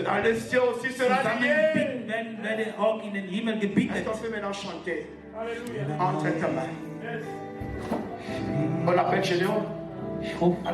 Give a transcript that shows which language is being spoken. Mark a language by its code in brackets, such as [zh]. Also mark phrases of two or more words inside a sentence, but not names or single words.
[fr] dans les cieux aussi sera lié. [de] zusammenbinden werden, werde auch in den Himmel [fr] Est-ce [de] gebietet. [fr] qu'on peut maintenant chanter entre ta main? On l'appelle Gédéon. [de] Ich rufe